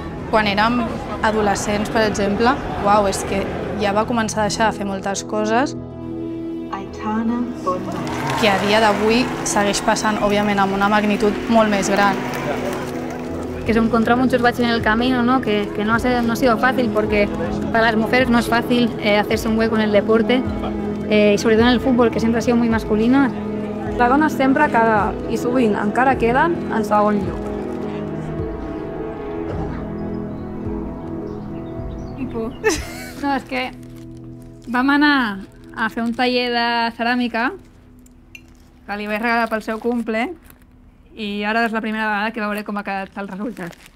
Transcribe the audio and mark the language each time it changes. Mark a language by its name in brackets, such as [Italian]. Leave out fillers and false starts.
[Catalan] Quan érem adolescents, per exemple, uau, és que ja va començar a deixar de fer moltes coses que a dia d'avui segueix passant, òbviament, amb una magnitud molt més gran. [Spanish] Que se encontró muchos baches en el camino, ¿no? Que no ha sido fácil, porque para las mujeres no es fácil hacerse un hueco en el deporte, y sobre todo en el fútbol, que siempre ha sido muy masculino. [Catalan] La dona sempre queda, i sovint encara queden, en segon lloc. No, és que vam anar a fer un taller de ceràmica que li vaig regalar pel seu cumple i ara és la primera vegada que veuré com ha quedat el resultat.